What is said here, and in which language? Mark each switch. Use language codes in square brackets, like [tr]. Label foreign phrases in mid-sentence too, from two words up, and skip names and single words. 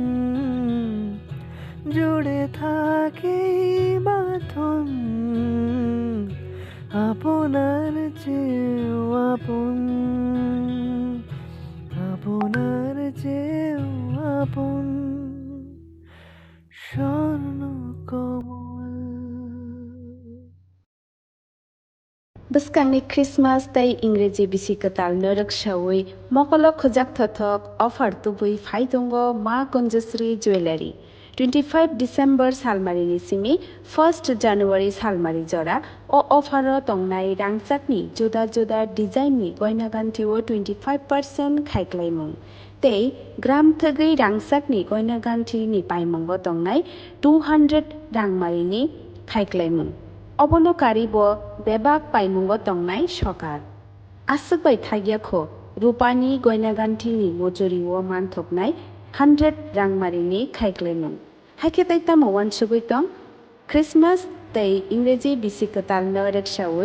[bn] জুড়ে থাকে বাঁধন আপনার চেয়েও আপন, আপনার চেয়েও আপন। স্বর্ণ কমল [trp] Bwskangni Christmas tei Ingreji bisi katal norak shawi mokolo khojak thothok offer tubui phaitongo Ma Kunjasri Jewelry 25 December salmarini simi 1st January salmari jora o offer o tongnai rangchakni juda juda design ni goina ganthi o 25% khaiklaimung tei gram thagui rangchakni goina ganthi ni paimongo tongnai 200 rangmarini khaiklaimung অবনকারী ব বেবাক পাইমুঙ্গ তংনাই সকার আসুকবাই থাইয়াখো রূপানি গয়নাগান্ঠিনি মজুরি ও মানথকনাই 100 রাংমারিনি খাইক্লেমুং হাইকেতাইতা মওয়ান সুগৈতং ক্রিসমাস তৈ ইংরেজি বিসিকতাল নরেকসাওই